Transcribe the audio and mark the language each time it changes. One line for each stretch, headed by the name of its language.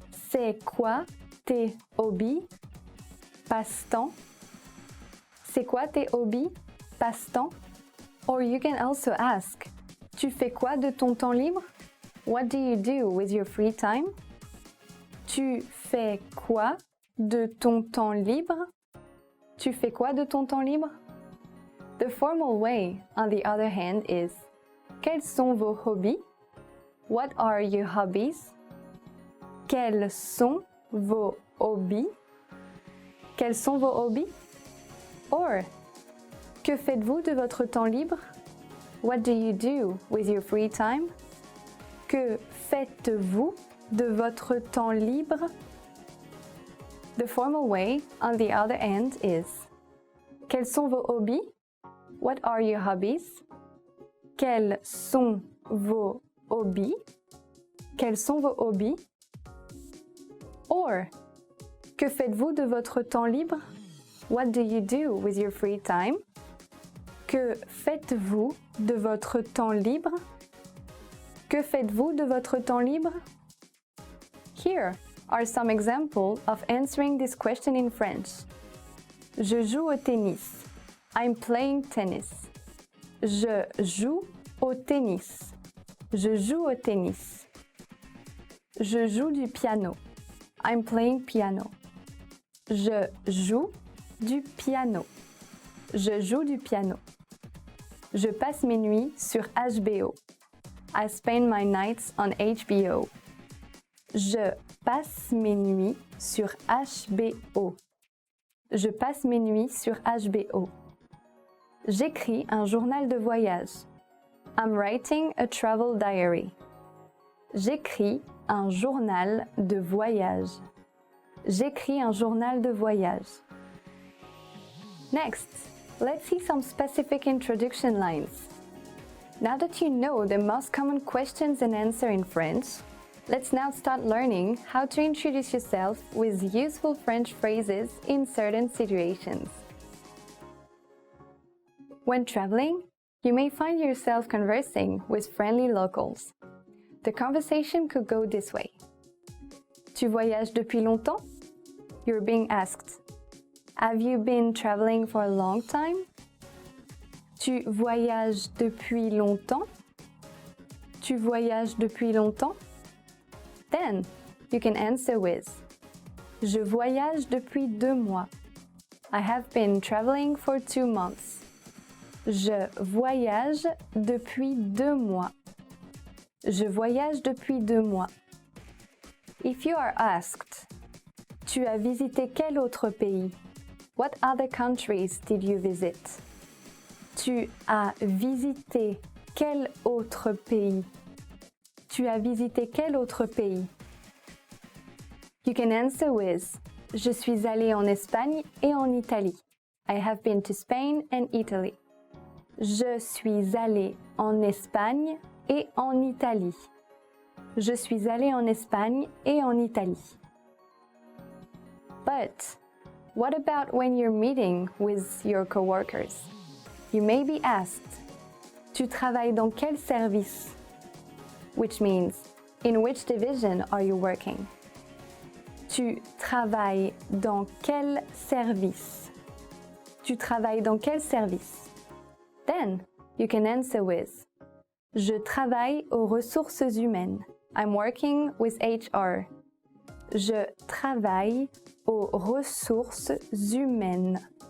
French: C'est quoi tes hobbies? Passe-temps? C'est quoi tes hobbies? Passe-temps?
English: Or you can also ask:
French: Tu fais quoi de ton temps libre?
English: What do you do with your free time?
French: Tu fais quoi de ton temps libre? Tu fais quoi de ton temps libre?
English: The formal way, on the other hand, is:
French: Quels sont vos hobbies?
English: What are your hobbies?
French: Quels sont vos hobbies? Quels sont vos hobbies? Or, que faites-vous de votre temps libre?
English: What do you do with your free time?
French: Que faites-vous de votre temps libre?
English: The formal way, on the other hand, is:
French: Quels sont vos hobbies?
English: What are your hobbies?
French: Quels sont vos hobbies? Quels sont vos hobbies? Or, que faites-vous de votre temps libre?
English: What do you do with your free time?
French: Que faites-vous de votre temps libre? Que faites-vous de votre temps libre?
English: Here are some examples of answering this question in French.
French: Je joue au tennis.
English: I'm playing tennis.
French: Je joue au tennis. Je joue au tennis. Je joue du piano.
English: I'm playing piano.
French: Je joue du piano. Je joue du piano. Je passe mes nuits sur HBO.
English: I spend my nights on HBO.
French: Je passe mes nuits sur HBO. Je passe mes nuits sur HBO. J'écris un journal de voyage.
English: I'm writing a travel diary.
French: J'écris un journal de voyage. J'écris un journal de voyage.
English: Next, let's see some specific introduction lines. Now that you know the most common questions and answers in French, let's now start learning how to introduce yourself with useful French phrases in certain situations. When traveling, you may find yourself conversing with friendly locals. The conversation could go this way.
French: Tu voyages depuis longtemps?
English: You're being asked. Have you been traveling for a long time?
French: Tu voyages depuis longtemps? Tu voyages depuis longtemps?
English: Then, you can answer with
French: Je voyage depuis 2 mois.
English: I have been traveling for 2 months.
French: Je voyage depuis 2 mois. Je voyage depuis 2 mois.
English: If you are asked,
French: tu as visité quel autre pays?
English: What other countries did you visit?
French: Tu as visité quel autre pays? Tu as visité quel autre pays?
English: You can answer with
French: Je suis allé en Espagne et en Italie.
English: I have been to Spain and Italy.
French: Je suis allé en Espagne et en Italie. Je suis allé en Espagne et en Italie.
English: But what about when you're meeting with your coworkers? You may be asked,
French: Tu travailles dans quel service?
English: Which means, in which division are you working?
French: Tu travailles dans quel service? Tu travailles dans quel service?
English: Then, you can answer with
French: Je travaille aux ressources humaines.
English: I'm working with HR.
French: Je travaille aux ressources humaines.